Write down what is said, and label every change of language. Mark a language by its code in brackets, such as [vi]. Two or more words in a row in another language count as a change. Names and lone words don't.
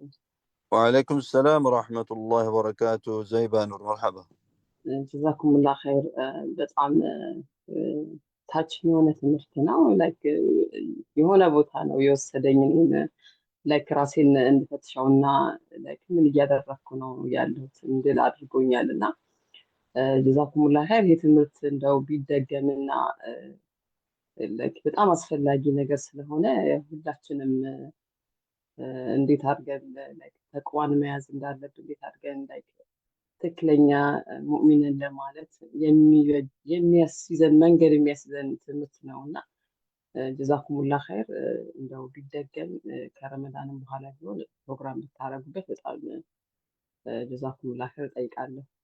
[ar] وعليكم السلام ورحمة الله وبركاته. زيبا نور مرحبا. جزاكم الله خير. [am] በጣም ታች የሆነ ትምህርት ነው። ላይክ የሆነ ቦታ ነው የወሰደኝ ላይክ ራሴን እንድፈትሸውና ላይክ ምን እያደረኩ ነው ያለሁት እንድል አድርጎኛልና [ar] جزاكم الله خير። [am] ይህ ትምህርት እንደው ቢደገምና ላይክ በጣም አስፈላጊ ነገር ስለሆነ ሁላችንም እንዴት አድርገን ላይክ ተቅዋን መያዝ እንዳለብን እንዴት አድርገን ላይክ ትክክለኛ ሙእሚንን ለማለት የሚያስይዘን መንገድ የሚያስይዘን ትምህርት ነውና [ar] جزاكمالله خير። [am] እንደው ቢደገም ከረመዳንም በኋላ ቢሆን ፕሮግራም ብታረጉበት በጣም [ar] جزاكمالله خير [am] ጠይቃለሁ።